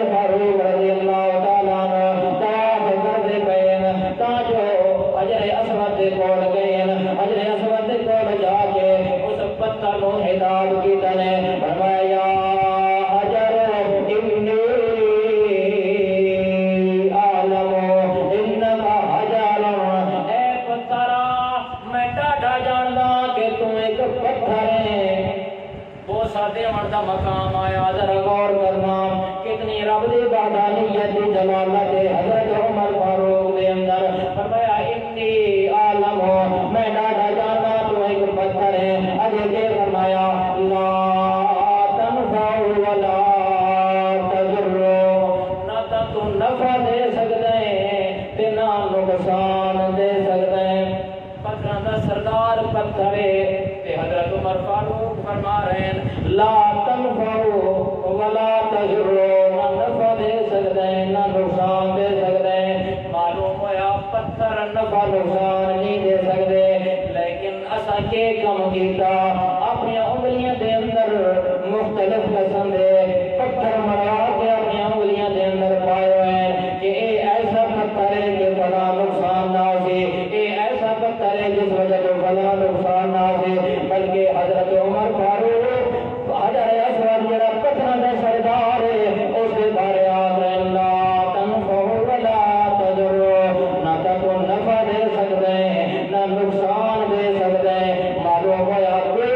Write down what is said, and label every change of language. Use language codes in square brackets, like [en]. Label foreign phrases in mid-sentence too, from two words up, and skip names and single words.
[pa] فاروق رضی اللہ تعالیٰ عنہ طواف کرتے پئے تا جو حجر اسود دے کول گئے حجر اسود دے کول جا کے اس پتھر نو ہدایت کیتا نے فرمایا [ar] حجر انی عالم انکا حجر [pa] اے پتھرا میں ڈاڈا جاندا کہ تم ایک پتھر ہے۔ بوسا دیون دا مقام آیا ذرا غور کرنا کتنی رب دی وحدانیت دی جلالت حضرت عمر فاروق دے اندر فرمایا [ar] انی عالم [pa] میں ڈاڈا جاندا تو ایک پتھر ہے۔ اگے یہ فرمایا [ar] لا تنفع ولا تضر [pa] نہ تو نفع دے سکدا ہے تے نہ نقصان دے سکدا ہے۔ پتھراں دا سردار پتھر ہے تے حضرت عمر فاروق فرما رہے ہیں [ar] لا تنفع ولا تضر [pa] نہ نفع دے سکدا ہے نہ نقصان دے سکدا ہے۔ معلوم ہویا پتھر نفع نقصان نہیں دے سکدے لیکن اساں کے کم کیتا اپنی انگلیاں دے اندر مختلف قسم دے پتھر مرا کے اپنی انگلیاں دے اندر پائے ہوئے کہ اے ایسا پتھر ہے کہ بڑا نقصان نہ ہو، اے ایسا پتھر ہے جس وجہ سے بڑا نقصان نہ ہو۔ بلکہ حضرت عمر فاروق حجر اسود جڑا پتھراں دا سردار ہے اس کے بارے آخر [ar] لا تنفع ولا تضر [pa] نہ تو نفع دے سکتے نہ نقصان دے سکتے۔ [ur] معلوم ہوا